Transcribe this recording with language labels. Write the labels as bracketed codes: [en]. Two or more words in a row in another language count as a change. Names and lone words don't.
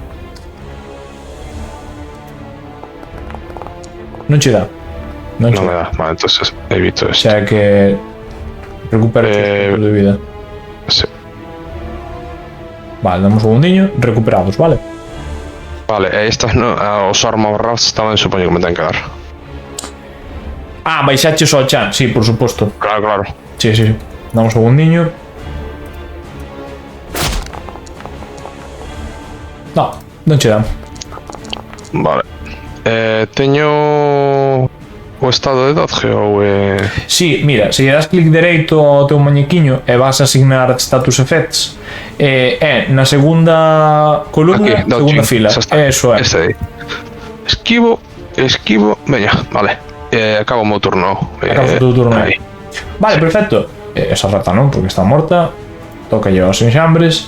[gl] Non che dá. Non che Non me dá. dá. Vale, entonces evito O esto. sea que... [es] recupera tus puntos de vida. [gl] Sí. Vale, damos un segundiño, recuperados, vale? Vale, e estas no, os [en] armor rats [gl] tamén supoño que me ten que dar. Baixaches ao chan, sí, por suposto. Claro, claro. Sí, sí, sí. Damos un segundiño. No, non che dan. Vale. Teño o estado de dodge ou Sí, mira, se lle das clic dereito ao teu muñequiño e vas a asignar [en] status effects, [gl] na segunda columna, aquí, segunda dodging, fila. xa está. Eso é. Este aí. Esquivo, veña, vale. Acabo o meu turno. Acabas o teu turno. Aí. Vale, perfecto. Esa rata non, porque está morta. Toca aos enxambres.